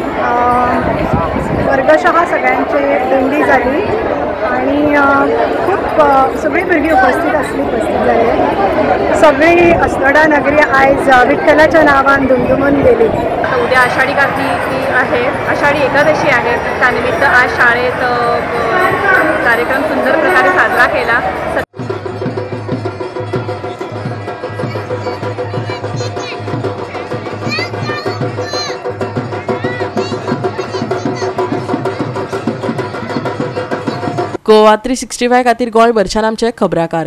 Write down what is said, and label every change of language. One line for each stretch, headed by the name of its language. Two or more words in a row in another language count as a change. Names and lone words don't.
Konkani: वर्गशः सगळ्यांची दिंडी जाली आणि खूप सगळी भुरगीं उपस्थित जाली. सगळी अस्नोडा नगरी आयज विठ्ठलाच्या नावान दुमदुमून गेली.
Marathi: उद्या आषाढी कार्तिकी आहे, आषाढी एकादशी आहे. त्यानिमित्त आज शाळेत कार्यक्रम सुंदर प्रकारे साजरा केला.
Konkani: गोवा 365 खातीर गोंयभरच्यान आमचे खबराकार.